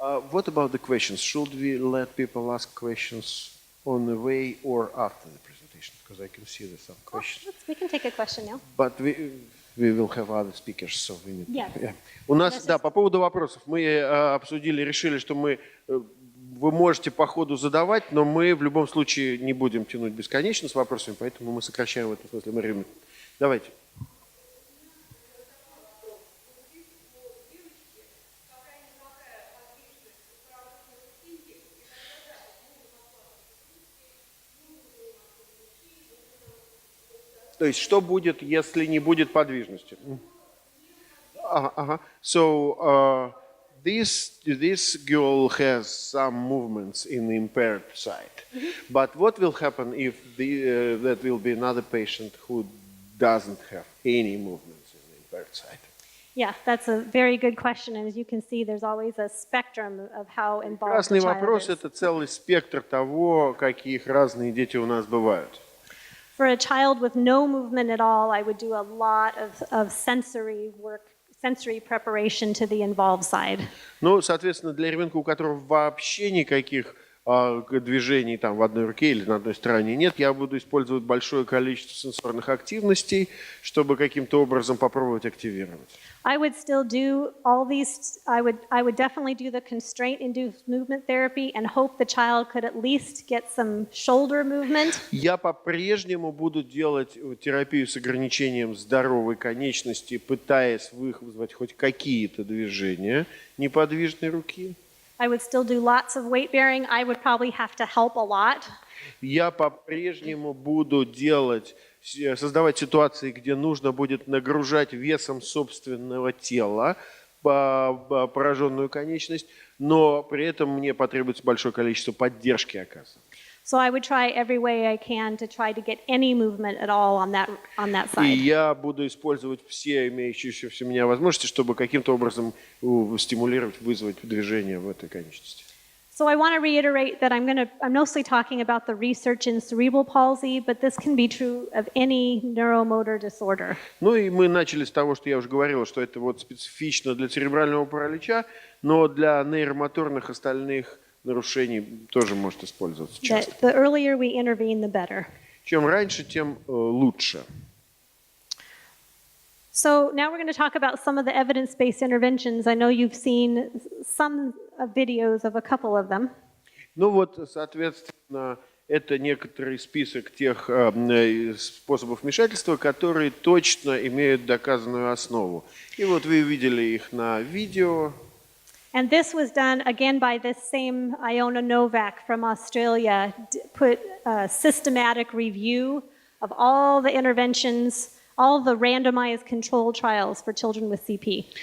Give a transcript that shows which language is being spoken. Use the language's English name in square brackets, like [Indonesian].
[English] What about the questions? Should we let people ask questions on the way or after the presentation? Because I can see there's some questions. We can take a question now. But we will have other speakers, so we need... Yes. Yeah. [Russian] У нас, да, по поводу вопросов. Мы обсудили, решили, что вы можете по ходу задавать, но мы в любом случае не будем тянуть бесконечно с вопросами, поэтому мы сокращаем в этом смысле Мэрибэт. Давайте. То есть, что будет, если не будет подвижности? [English] So, this girl has some movements in the impaired side. But what will happen if that will be another patient who doesn't have any movements in the impaired side? Yeah, that's a very good question. And as you can see, there's always a spectrum of how involved [Russian] Красный [English] the child [Russian] вопрос – [English] is. [Russian] это целый спектр того, каких разные дети у нас бывают. [English] For a child with no movement at all, I would do a lot of sensory work, sensory preparation to the involved side. [Russian] Ну, соответственно, для ребенка, у которого вообще никаких движений там в одной руке или на одной стороне нет, я буду использовать большое количество сенсорных активностей, чтобы каким-то образом попробовать активировать. [English] I would still do all these, I would definitely do the constraint-induced movement therapy and hope the child could at least get some shoulder movement. [Russian] Я по-прежнему буду делать терапию с ограничением здоровой конечности, пытаясь вызвать хоть какие-то движения неподвижной руки. [English] I would still do lots of weight bearing. I would probably have to help a lot. [Russian] Я по-прежнему буду создавать ситуации, где нужно будет нагружать весом собственного тела пораженную конечность, но при этом мне потребуется большое количество поддержки оказывать. [English] So I would try every way I can to try to get any movement at all on that [Russian] И [English] side. [Russian] я буду использовать все имеющиеся у меня возможности, чтобы каким-то образом стимулировать, вызвать движение в этой конечности. [English] So I want to reiterate that I'm mostly talking about the research in cerebral palsy, but this can be true of any neuromotor disorder. [Russian] Ну и мы начали с того, что я уже говорил, что это вот специфично для церебрального паралича, но для нейромоторных остальных нарушений тоже может использоваться часто. [English] The earlier we intervene, the better. [Russian] Чем раньше, тем лучше. [English] So now we're going to talk about some of the evidence-based interventions. I know you've seen some videos of a couple of them. [Russian] Ну вот, соответственно, это некоторый список тех способов вмешательства, которые точно имеют доказанную основу. И вот вы видели их на видео. [English] And this was done again by this same Iona Novak from Australia, put a systematic review of all the interventions, all the randomized controlled trials for children with CP.